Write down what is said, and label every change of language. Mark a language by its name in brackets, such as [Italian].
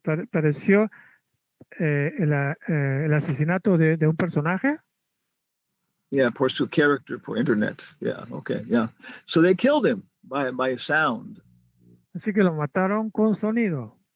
[Spanish] Pareció el asesinato de un personaje. [English] Yeah, [Spanish] por su [English] character, [Spanish] por internet. [English] Yeah, okay, yeah. So they killed him by sound. [Spanish] Así que lo mataron con sonido.